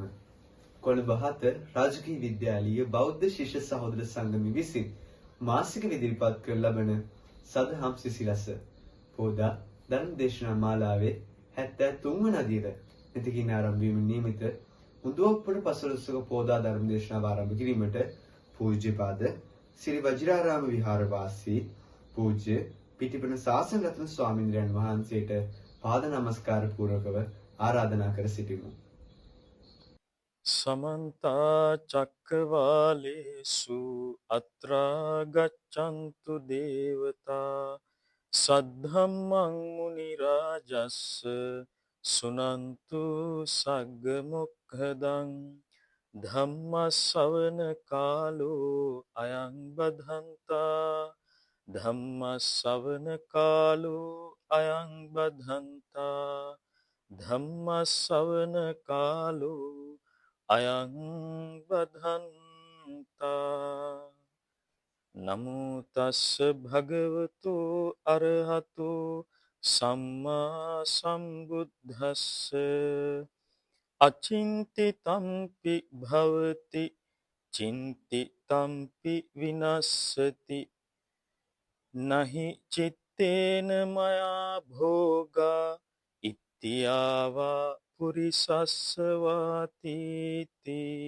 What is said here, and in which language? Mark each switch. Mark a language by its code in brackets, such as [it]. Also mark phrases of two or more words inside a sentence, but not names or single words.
[si] කොළඹ 7 රාජකීය විද්‍යාලීය බෞද්ධ ශිෂ්‍ය සහෝදර සංගමය විසින් මාසික ඉදිරිපත් කර ලබන සදහම් සිසිලස පෝදා ධර්ම දේශනා මාලාවේ 73 වන අදියර මෙතකින් ආරම්භ වීම නියමිත උදව්පොළ පසළොස්වක පෝදා ධර්ම දේශනාව ආරම්භ කිරීමට පූජ්‍යපාද ශ්‍රී වජිරාරාම විහාරවාසී පූජ්‍ය පිටිපන ශාසන රත්න ස්වාමීන් වහන්සේට පාද නමස්කාර පූර්වකව ආරාධනා කර සිටිමු. [pi] समन्त चक्रवालेषु अत्रा गच्छन्तु देवता सद्धम्मं मुनिराजस्स सुनन्तु सग्गमुखदं धम्मश्रवण कालो अयं बधन्ता धम्मश्रवण कालो अयं बधन्ता ධම්මස්සවන කාලෝ අයං බදන්තා නමෝ තස්ස භගවතු අරහතු සම්මා සම්බුද්දස්ස අචින්ති තම්පි භවති චින්ති තම්පි විනස්සති නහි චිත්තේන මයා භෝගා තියාවා පුරිසස්සවාතීති.